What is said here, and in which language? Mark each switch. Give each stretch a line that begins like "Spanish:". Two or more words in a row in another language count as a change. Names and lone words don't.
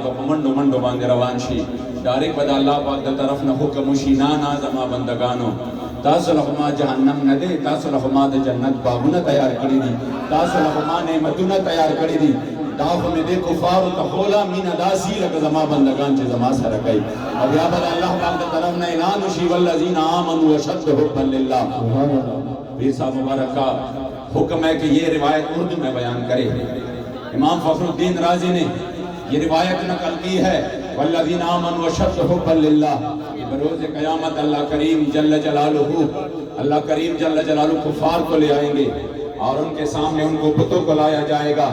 Pashto: په منډو باندې روان شي ډایرکټ به د الله پاک د طرف نه حکم وشي نه زما بندگانو تاسو له ما جهنم نه دی تاسو له ما د جنت باغونه تیار کړی دي تاسو له ما نعمتونه تیار کړی دي دا خو مې د کفارو ته خولا مینه داسي لکه زما بندگان چې زما سره کوي او بیا به الله پاک د طرف نه اعلان وشي
Arabic: والذین آمنوا اشد حبا لله.
Urdu: پیر صاحب مبارکہ حکم ہے کہ یہ روایت اردو میں بیان کرے. امام فخر الدین رازی نے یہ روایت نقل کی ہے
Arabic: والذین آمنوا اشد حبا للہ.
Urdu: بروز قیامت اللہ کریم جل جلالہ کفار کو لے آئیں گے اور ان کے سامنے ان کو بتوں کو لایا جائے گا.